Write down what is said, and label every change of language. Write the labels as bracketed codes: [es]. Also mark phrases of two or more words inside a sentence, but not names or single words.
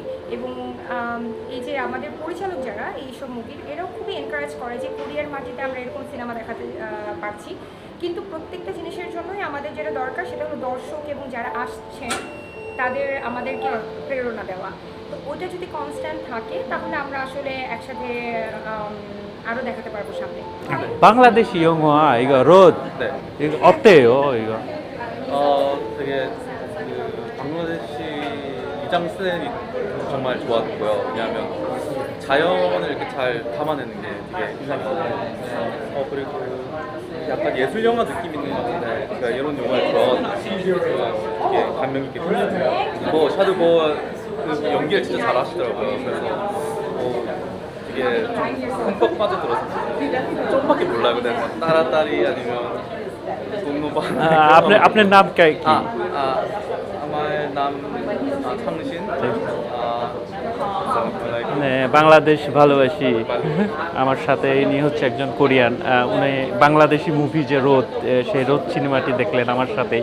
[bn] এবং এই যে আমাদের পরিচালক যারা এইসব মুভির, এরাও খুবই এনকারেজ করে যে কোরিয়ার মাটিতে আমরা এরকম সিনেমা দেখাতে পারছি। কিন্তু প্রত্যেকটা জিনিসের জন্যই আমাদের যেটা দরকার সেটা হলো দর্শক এবং যারা আসছেন তাদের আমাদেরকে প্রেরণা দেওয়া। তো ওটা যদি কনস্ট্যান্ট থাকে তাহলে আমরা আসলে একসাথে 아로 দেখাতে পারবো সামনে। [ko] 방글라데시 영화 이거 롯 네. 이거 어때요 이거? 되게 그 방글라데시 이장센이 정말 좋았고요. 왜냐하면 자연을 이렇게 잘 담아내는 게 되게 인상이 깊었어요. 그리고 약간 예술 영화 느낌 있는 것 같은데 제가 이런 영화를 좋아하는 되게 감명 깊게 봤어요. 뭐 샤드보 그 연기를 진짜 잘하시더라고요. 그래서 되게 좀 흠뻑 빠져들었어요. 좀밖에 몰라요. 근데 막 따라따리 아니면 동노바. [bn] আপনার নাম কি? আমার নাম থামনিশিন। বাংলাদেশ ভালোবাসি। আমার সাথে ইনি হচ্ছে একজন কোরিয়ান। উনি বাংলাদেশি মুভি যে রোদ, সেই রোদ সিনেমাটি দেখলেন আমার সাথেই।